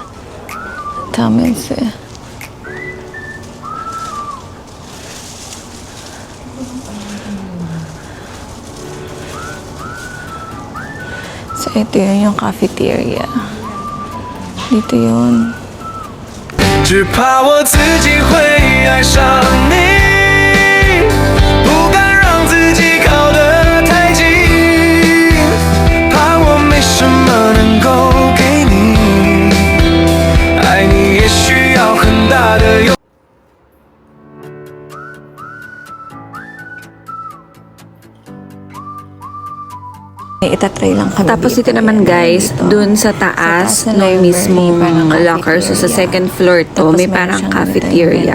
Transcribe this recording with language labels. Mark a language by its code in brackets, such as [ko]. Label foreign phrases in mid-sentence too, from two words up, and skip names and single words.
[tl] Tamens eh. So, ito yun yung cafeteria. Dito yun. [zh] 只怕我自己会爱上你，不敢让自己靠得太近，怕我没什么能够给你，爱你也需要很大的勇气。 [tl] Itatry lang kami. Tapos dito naman guys, dun sa taas, ng no mismong locker, so sa [en] second floor [tl] to, may parang cafeteria.